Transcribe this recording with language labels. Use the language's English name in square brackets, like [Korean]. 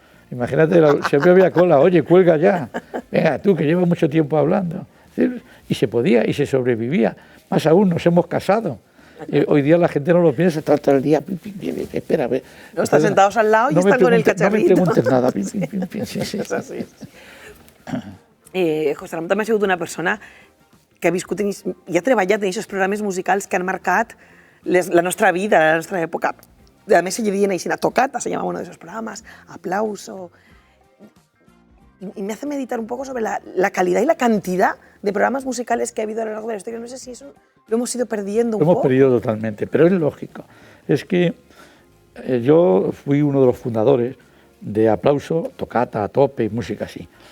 [Spanish] Imagínate, siempre había cola, oye, cuelga ya, venga, tú que llevas mucho tiempo hablando. Y se podía, y se sobrevivía. Más aún, nos hemos casado. Hoy día la gente no lo piensa, está todo el día, espera, no, están sentados al lado y están con el cacharrito. No me preguntes nada. [Catalan] És així. José Ramon també ha sigut una persona que ha viscut i ha treballat en aquests programes musicals que han marcat la nostra vida, la nostra època. A més, se diuen així, [Spanish] Tocata, se llamaba uno de esos programas, Aplauso. Y me hace meditar un poco sobre la calidad y la cantidad de programas musicales que ha habido a lo largo de la historia. No sé si eso lo hemos ido perdiendo un poco. Lo hemos perdido totalmente, pero es lógico. Es que yo fui uno de los fundadores de Aplauso, Tocata, A Tope y música así.